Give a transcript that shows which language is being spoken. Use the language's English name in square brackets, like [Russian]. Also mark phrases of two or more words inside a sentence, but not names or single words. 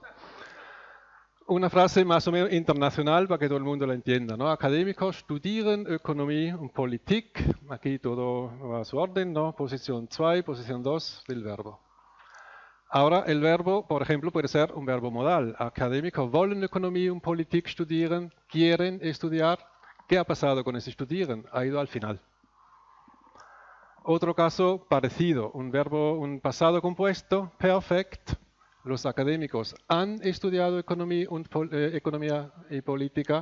[Spanish] Una frase más o menos internacional para que todo el mundo la entienda, ¿no? [German] Académicos studieren Ökonomie und Politik. [Spanish] Aquí todo va a su orden, ¿no? Posición 2, posición 2 del verbo. Ahora el verbo, por ejemplo, puede ser un verbo modal. [German] Académicos wollen Ökonomie und Politik studieren, [Spanish] quieren estudiar. ¿Qué ha pasado con ese studieren? Ha ido al final. Otro caso parecido, un pasado compuesto, perfect. Los académicos han estudiado economía y política.